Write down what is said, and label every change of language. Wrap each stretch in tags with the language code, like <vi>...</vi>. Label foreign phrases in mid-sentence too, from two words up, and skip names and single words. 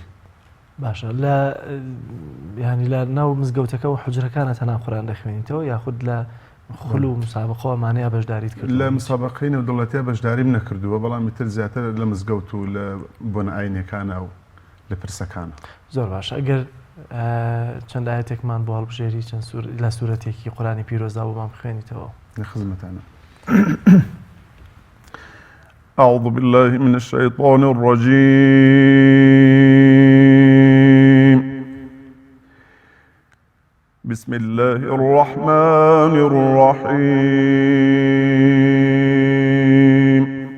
<ckb>باشە لە ینی لە ناو مزگەوتەکە و حوجرەکانە تەنها قورئان دەخوێنیتەوە یاخود لە خول و مسابقەوەمانەیە بەشداریت کرد؟ لە مسابقەی نێودەوڵەتیە بەشداریم نەکردووە بەڵام ئیتر زیاتر لە مزگەوت و لە بۆنە ئاینیەکانە و لە پرسەکانە. زۆر باشە ئەگەر چەند ئایەتێکمان بۆ هەڵبژێری چەند لە سوورەتێکی قورئانی پیرۆزدا بۆمان بخوێنیتەوە.</ckb> <ar>لخدمتنا. أعوذ بالله من الشيطان الرجيم. بسم الله الرحمن الرحيم.</ar>